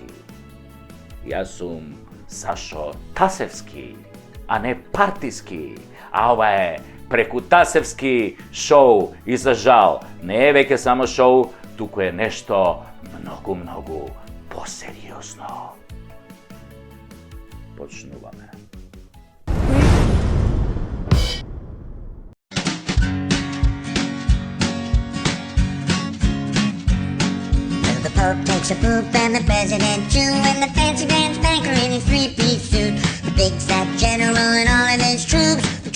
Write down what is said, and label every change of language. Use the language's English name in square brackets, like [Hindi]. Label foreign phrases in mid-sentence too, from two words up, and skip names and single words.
[Macedonian] Јас сум Сашо Тасевски, а не партиски. А ова е Прекутасевски шоу и за жал не е веќе само шоу, туку е нешто многу посериозно. Почнуваме. [English] The Pope takes a poop and the President too, and the fancy dance banker in his three-piece suit. The big fat general and all of his troops.